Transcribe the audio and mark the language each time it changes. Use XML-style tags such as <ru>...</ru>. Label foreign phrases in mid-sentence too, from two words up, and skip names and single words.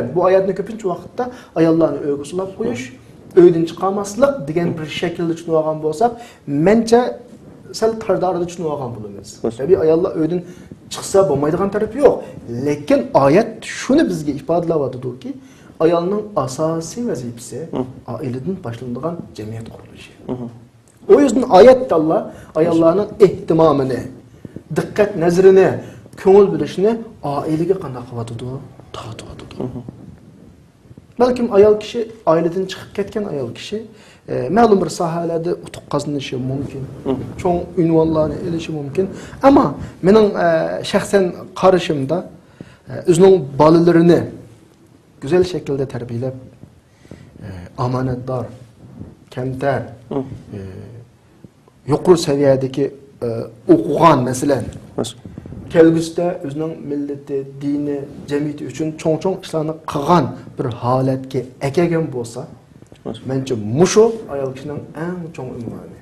<uz>Bu oyatni ko'pincha vaqtda ayollarni uyga solib qo'yish, uydan chiqarmaslik degan bir shaklda tushunib olgan bo'lsak, mencha sal tardarida tushunib olgan bo'lamiz. Tabii ayollar uydan chiqsa bo'lmaydigan tarafi yo'q. Lekin oyat shuni bizga ifodalayotdiki, ayolning asosiy vazifasi oiladan boshlanadigan jamiyat qurilishi.</uz> <tr>O yüzden</tr> <uz>oyatda Allah ayollarning ehtimomini, diqqat nazrini, ko'ngil bilishni oilaga qanday qilyotdi, tortyotdi. Balkim ayol kishi oiladan chiqib ketgan ayol kishi ma'lum bir sohalarda utuq qozonishi mumkin, cho'ng unvonlarni elishi mumkin. Ammo mening shaxsan qarashimda o'zining bolalarini</uz> <tr>güzel şekilde</tr> <uz>tarbiyalab, amanatdor, kamtar, yuqori seviyedeki o'qigan masalan, kelgusida o'zining millati, dini, jamiyati uchun cho'ng-cho'ng ishlarni qilgan bir holatga akagan bo'lsa, mencha mushu ayol kishining eng cho'ng unvoni.</uz>